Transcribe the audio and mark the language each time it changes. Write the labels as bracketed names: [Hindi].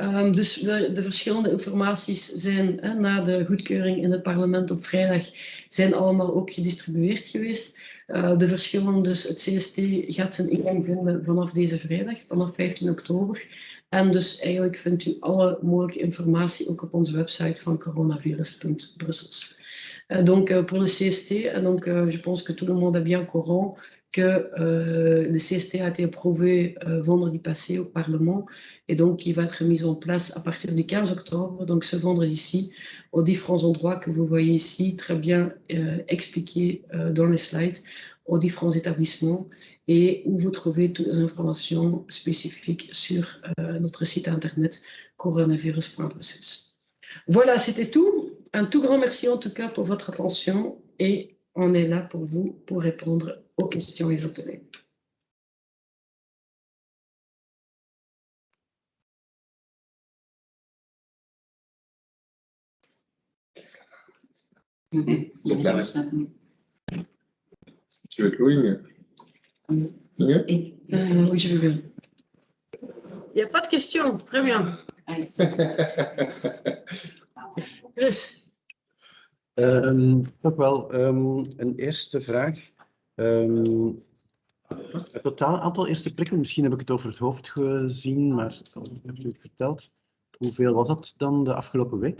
[Dutch] Dus de verschillende informaties zijn na de goedkeuring in het parlement op vrijdag zijn allemaal ook gedistribueerd geweest. De verschillen, dus het CST gaat zijn ingang vinden vanaf deze vrijdag, vanaf 15 oktober. En dus eigenlijk vindt u alle mogelijke informatie ook op onze website van coronavirus.brussels. [French] Donc pour le CST, donc, je pense que tout le monde est bien au courant que le CST a été approuvé vendredi passé au Parlement et donc qui va être mis en place à partir du 15 octobre, donc ce vendredi-ci, aux différents endroits que vous voyez ici, très bien expliqués dans les slides, aux différents établissements et où vous trouvez toutes les informations spécifiques sur notre site internet coronavirus.brussels. Voilà, c'était tout. Un tout grand merci en tout cas pour votre attention et on est là pour vous pour répondre aux questions éventuelles. Tu veux Louis? Oui, je veux bien. Il n'y a pas de questions, très bien. Chris. [Dutch] Toch wel een eerste vraag. Het totaal aantal eerste prikken, misschien heb ik het over het hoofd gezien, maar hebt u het verteld? Hoeveel was dat dan de afgelopen week?